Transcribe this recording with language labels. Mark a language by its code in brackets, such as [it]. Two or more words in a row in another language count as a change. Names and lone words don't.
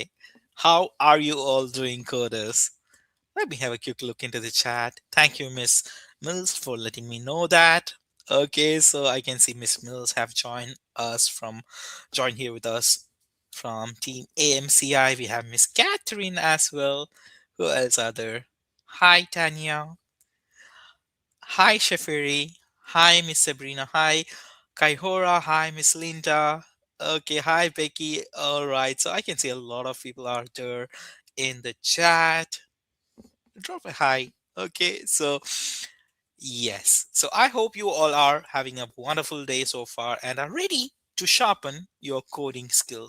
[en] How are you all doing, coders? Let me have a quick look into the chat. Thank you, Miss Mills, for letting me know that. Okay, so I can see Miss Mills have joined here with us from Team AMCI. We have Miss Catherine as well. Who else are there? Hi, Tanya. Hi, Shafiri. Hi, Miss Sabrina. Hi, Kaihora. Hi, Miss Linda. Okay, hi, Becky. All right, so I can see a lot of people are there in the chat. Drop a hi. Okay, so yes. So I hope you all are having a wonderful day so far and are ready to sharpen your coding skills.